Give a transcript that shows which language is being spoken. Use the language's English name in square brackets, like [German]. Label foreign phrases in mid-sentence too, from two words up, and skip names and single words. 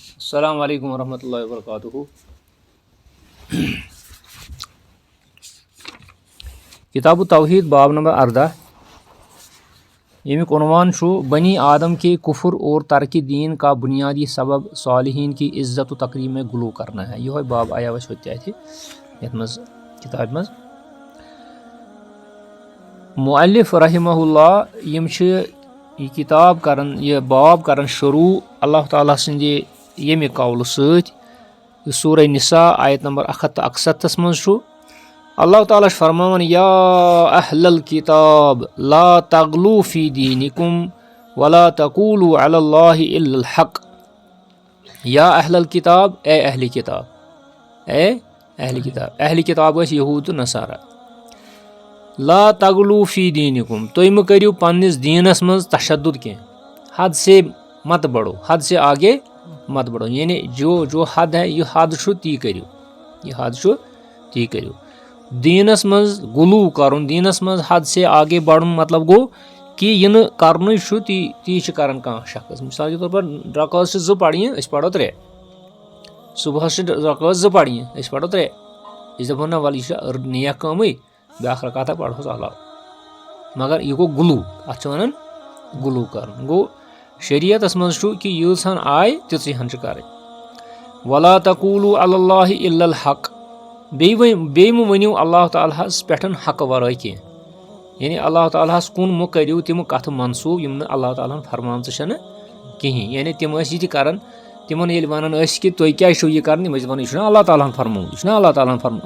[Arabic] السلام علیکم ورحمۃ اللہ وبرکاتہ. [Urdu] کتاب التوحید باب نمبر 18 [Kashmiri] ییٚمیُک عنوان چھُ [Urdu] بنی آدم کے کفر اور ترک دین کا بنیادی سبب صالحین کی عزت و تقریب میں غلو کرنا ہے. [Kashmiri] یہوے باب آیو اَسہِ ہوٚتہِ اَتھِ یَتھ منٛز کِتابہِ منٛز. مؤلف رحمہ اللہ یِم چھِ یہِ کِتاب کران یہِ باب کران شروٗع اللہ تعالیٰ سٕنٛدِ ییٚمہِ قولہٕ سۭتۍ یُس سورہ نساء آیت نمبر 167 منٛز چھُ. اللہ تعالیٰ چھُ فرماوان [Arabic] یا اہل الکتاب لا تغلو فی دینکم ولا تقولوا علی اللہ الا الحق. یا اہل الکتاب [Urdu] اے اہل کتاب [Kashmiri] اہل کتاب ٲسۍ یہوٗد تہٕ نصارا. [Arabic] لا تغلو فی دینکم [Kashmiri] تُہۍ مہٕ کٔرِو پننِس دیٖنس منٛز تشدُد کینٛہہ. [Urdu] حد سے مت بڑھو, حد سے آگے مت بڑھو, یعنی جو حد ہے [Kashmiri] یہِ حد چھُ تی کٔرِو. دیٖنس منٛز غلوٗ کرُن, دیٖنس منٛز [Urdu] حد سے آگے [Kashmiri] بڑُن مطلب گوٚو کہِ یہِ نہٕ کرنُے چھُ تی چھُ کران کانٛہہ شخص. [Urdu] مِثال کے طور پر [Kashmiri] رکٲژ چھِ 2 پرنہِ أسۍ پرو 3, صبحس چھِ رکٲژ 2 پرنہِ أسۍ پرو 3. أسۍ دپو نہ وَلہٕ یہِ چھِ نیک کٲمٕے بیٛاکھ رکاتا پرہوس علاوٕ, مگر یہِ گوٚو غلوٗ. اتھ چھِ ونان غلوٗ کرُن. گوٚو شریعتس منٛز چھُ کہِ یۭژ ہن آیہِ تِژٕے ہن چھِ کرٕنۍ. [Arabic] ولا تقولوا علی اللہ الا الحق [Kashmiri] بیٚیہِ مہٕ ؤنِو اللہ تعالیٰ ہس پٮ۪ٹھ حقہٕ ورٲے کینٛہہ. یعنی اللہ تعالیٰ ہس کُن مہٕ کٔرِو تِم کتھٕ منسوٗب یِم نہٕ اللہ تعالیٰ ہن فرمامژٕ چھنہٕ کِہینۍ. یعنی تِم ٲسۍ یہِ تہِ کران, تِمن ییٚلہِ ونان ٲسۍ کہِ تُہۍ کیازِ چھِو یہِ کران, یِم ٲسۍ دپان یہِ چھُنہ اللہ تعالیٰ ہن فرمومُت, یہِ چھُنہ اللہ تعالیٰ ہن فرمومُت.